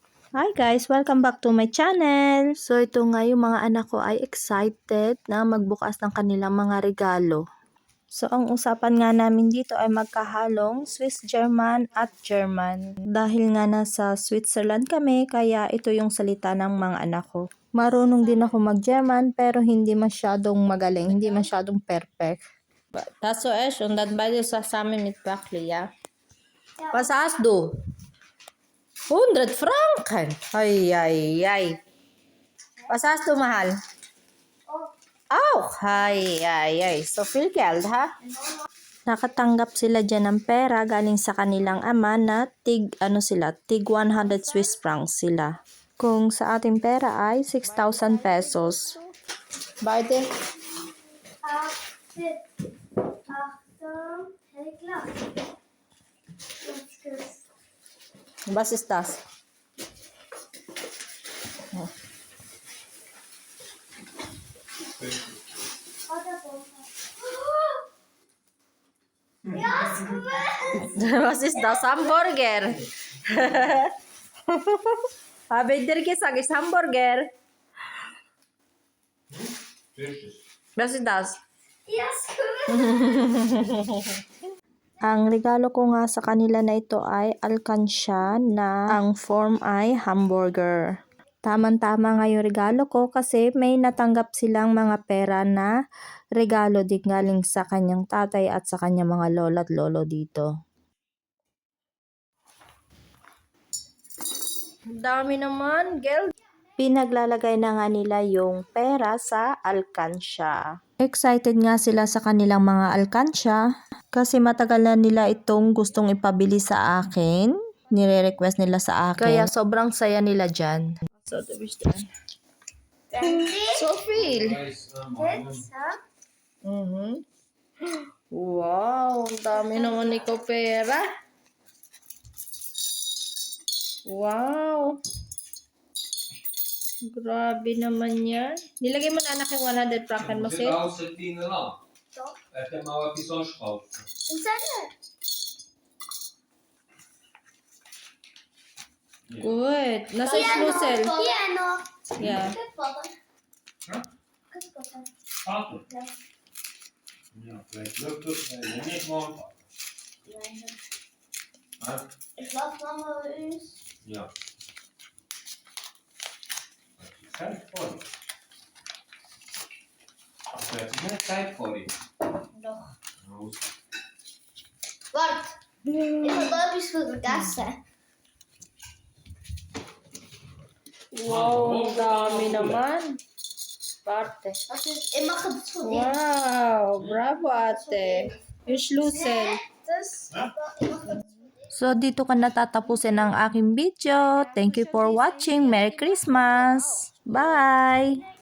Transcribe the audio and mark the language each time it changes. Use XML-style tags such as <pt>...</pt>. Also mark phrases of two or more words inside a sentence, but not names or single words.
<en>Hi guys! Welcome back to my channel!</en> <tl>So ito nga yung mga anak ko ay excited na magbukas ng kanilang mga regalo. So ang usapan nga namin dito ay magkahalong Swiss German at German. Dahil nga nasa Switzerland kami kaya ito yung salita ng mga anak ko. Marunong din ako mag-German pero hindi masyadong magaling, hindi masyadong perfect.</tl> <de>Das so echt und dann beide zusammen mit Backli, ja? Was hast du? 100 Franken. Ay, ay, ay. Was hast du,</de> <tl>mahal?</tl> <de>Auch. Ay, ay, ay. So viel Geld, ha?</de> <tl>Nakatanggap sila dyan ng pera galing sa kanilang ama na tig 100</tl> <en>Swiss francs</en> <tl>sila. Kung sa ating pera ay 6,000 pesos.</tl> <de>Beide. Was ist das? Was ist das? Hamburger? Habe ich dir gesagt, ist Hamburger? Was ist das?</de> <tl>Ang regalo ko nga sa kanila na ito ay alkansya na ang form ay hamburger. Tama-tama nga yung regalo ko kasi may natanggap silang mga pera na regalo din galing sa kanyang tatay at sa kanyang mga lola at lolo dito. Dami naman, girl. Pinaglalagay na nga nila yung pera sa alkansya. Excited nga sila sa kanilang mga alkansya kasi matagal na nila itong gustong ipabili sa akin. Nire-request nila sa akin. Kaya sobrang saya nila dyan.</tl> <de>So, du bist dran. So viel.</de> <tl>Wow, ang dami naman ikaw pera. Wow. Grabe naman yan. Nilagay mo na anak yung 100 franken mo, sis? Good. Nasa Schlüssel. Piano.</tl> <en>Yeah.</en> <de>Ja, vielleicht wirkt es, wenn nicht morgen. Ich glaube, Mama ist. Ja. Zeit vor dir. Du hast mehr Zeit vor dir. Doch. Raus. Warte. Ich habe etwas vergessen.</de> <tl>Wow, ang dami naman. Parte.</tl> <de>Also, ich mache das von dir.</de> <tl>Wow, bravo ate. Yung Schlüssel.</tl> <de>Das, aber ich mache das.</de> <tl>So, dito ka natatapusin ang aking video.</tl> <en>Thank you for watching. Merry Christmas. Bye!</en>